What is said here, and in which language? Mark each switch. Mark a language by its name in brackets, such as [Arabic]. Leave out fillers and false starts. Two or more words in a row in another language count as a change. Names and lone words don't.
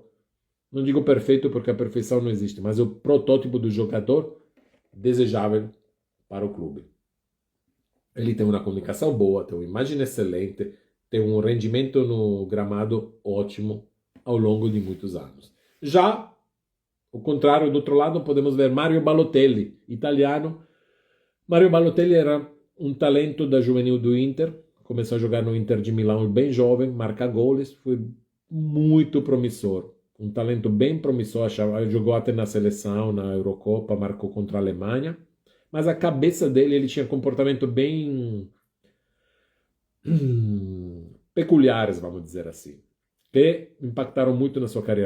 [Portuguese] Não digo perfeito porque a perfeição não existe, mas é o protótipo do jogador desejável para o clube. Ele tem uma comunicação boa, tem uma imagem excelente, tem um rendimento no gramado ótimo ao longo de muitos anos. Já, ao contrário, do outro lado, podemos ver Mario Balotelli, italiano. Mario Balotelli era um talento da juvenil do Inter, começou a jogar no Inter de Milão bem jovem, marca goles, foi muito promissor. Um talento bem promissor, jogou até na seleção, na Eurocopa, marcou contra a Alemanha. Mas a cabeça dele, ele tinha comportamento bem peculiares, vamos dizer assim, que impactaram muito na sua carreira.